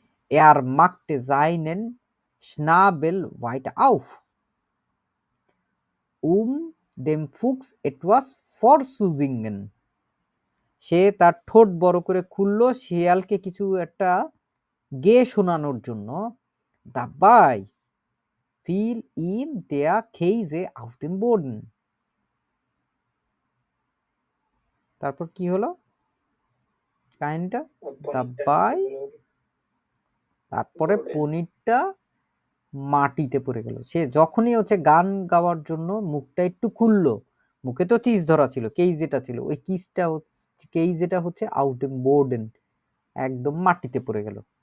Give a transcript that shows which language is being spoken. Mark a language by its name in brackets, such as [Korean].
[German] Er machte seinen Schnabel weit auf, dem Fuchs etwas vorzusingen, [Bangla] সে তার ঠোঁট বড় করে খুলল শিয়ালকে কিছু একটা গেয়ে শোনানোর জন্য। [German] Dabei fiel ihm der Käse auf den Boden, [Bangla] তারপর কি হলো কাহিনীটা? Dabei, তারপরে পনিরটা মাটিতে পড়ে গেল। সে যখনই হচ্ছে গান গাওয়ার জন্য মুখটা একটু খুললো, মুখে তো চিজ ধরা ছিল, কেইজেটা ছিল, ওই কেইজেটা হচ্ছে আউট বোর্ডেন, একদম মাটিতে পড়ে গেল।